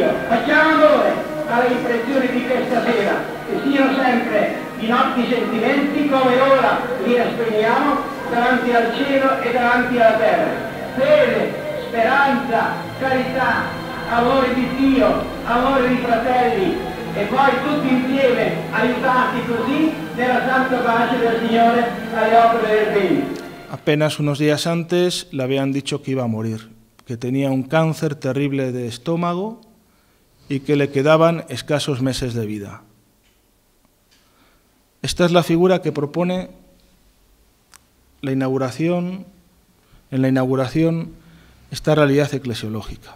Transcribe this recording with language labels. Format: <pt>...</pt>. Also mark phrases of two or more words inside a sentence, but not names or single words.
<it>Facciamo onore alle impressioni di questa sera, che siano sempre i nostri sentimenti come ora li esprimiamo davanti al cielo e davanti alla terra. Fede, speranza, carità, amore di Dio, amore di fratelli e poi tutti insieme aiutati così nella santa pace del Signore alle opere del bene.</it> <es>Apenas unos días antes le habían dicho que iba a morir, que tenía un cáncer terrible de estómago y que le quedaban escasos meses de vida. Esta es la figura que propone en la inauguración, esta realidad eclesiológica.</es>